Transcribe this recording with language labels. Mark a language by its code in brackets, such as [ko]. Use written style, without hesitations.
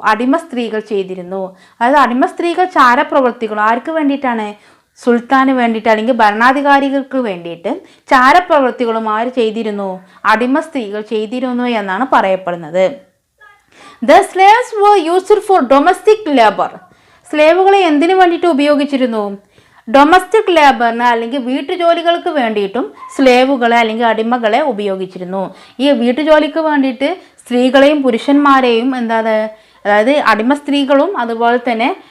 [ml] അടിമ സ്ത്രീകൾ ചെയ്തിരുന്നു. അതായത് അടിമ സ്ത്രീകൾ ചാരപ്രവർത്തികളും ആർക്ക് വേണ്ടിയിട്ടാണ്? സുൽത്താന് വേണ്ടിയിട്ട് അല്ലെങ്കിൽ ഭരണാധികാരികൾക്ക് വേണ്ടിയിട്ട് ചാരപ്രവർത്തികളും ചെയ്തിരുന്നു? അടിമ സ്ത്രീകൾ ചെയ്തിരുന്നു എന്നാണ് പറയപ്പെടുന്നത്. [en] The slaves were used for domestic labor. [ml] സ്ലേവുകളെ എന്തിനു വേണ്ടിയിട്ട് ഉപയോഗിച്ചിരുന്നു? ഡൊമസ്റ്റിക് ലേബറിന് അല്ലെങ്കിൽ വീട്ടുജോലികൾക്ക് വേണ്ടിയിട്ടും സ്ലേവുകളെ അല്ലെങ്കിൽ അടിമകളെ ഉപയോഗിച്ചിരുന്നു. ഈ വീട്ടുജോലിക്ക് വേണ്ടിയിട്ട് സ്ത്രീകളെയും പുരുഷന്മാരെയും അതായത് അടിമ സ്ത്രീകളും അതുപോലെ തന്നെ